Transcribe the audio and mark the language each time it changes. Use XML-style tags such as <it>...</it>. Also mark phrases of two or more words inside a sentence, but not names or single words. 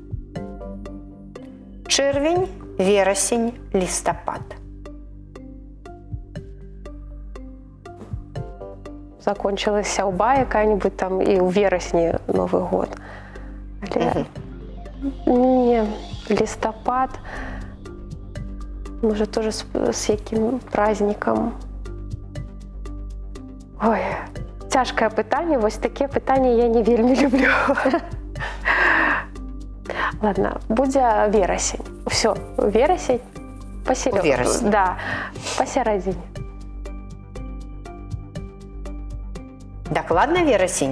<be>Чэрвень, верасень, лістапад. Закончилась сяўба якая-нибудь там і ў верасні Новы год. Але... Не, лістапад.</be> <ru>Может, тоже с яким праздником. Ой,</ru> <be>цяжкае пытанне. Вось такія пытанні я не вельмі люблю. Ладно, будзе верасень. Все, верасень. Верасень.</be> <ru>Да, посередине.</ru> <be>Дакладна верасень?</be>